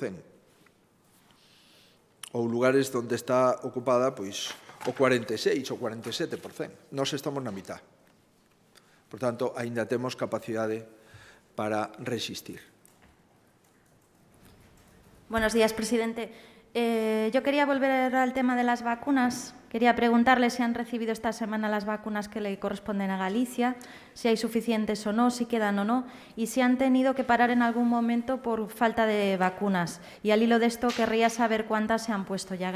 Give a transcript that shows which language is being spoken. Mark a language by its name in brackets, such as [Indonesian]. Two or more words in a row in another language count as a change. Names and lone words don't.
[Galician] Ou lugares onde está ocupada pois, o 46% ou 47%. Nós estamos na mitad. Por tanto, aínda temos capacidade para resistir. [Spanish] Buenos días, presidente. Yo quería volver al tema de las vacunas. Quería preguntarle si han recibido esta semana las vacunas que le corresponden a Galicia, si hay suficientes o no, si quedan o no, y si han tenido que parar en algún momento por falta de vacunas. Y al hilo de esto, querría saber cuántas se han puesto ya.